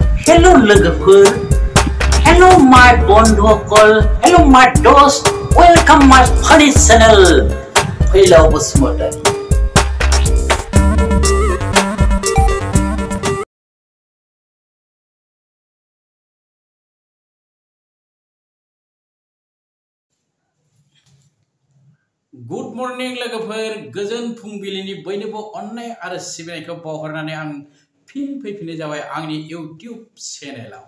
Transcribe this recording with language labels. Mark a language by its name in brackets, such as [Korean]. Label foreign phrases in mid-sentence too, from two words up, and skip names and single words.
[Bodo] Hello लोगोफोर, [English] hello my बन्धुफोर, hello my दोस्त, welcome my funny channel. [Bodo] फैलाव बसुमतारी। [English] good morning [Bodo] लोगोफोर, गोजोन फुंबिलिनि बयनोबो अननाय आरो सिबिनायखौ बावहरनानै आं फिन फैफिननाय जाबाय आंनि इउट्यूब चेनेलाव।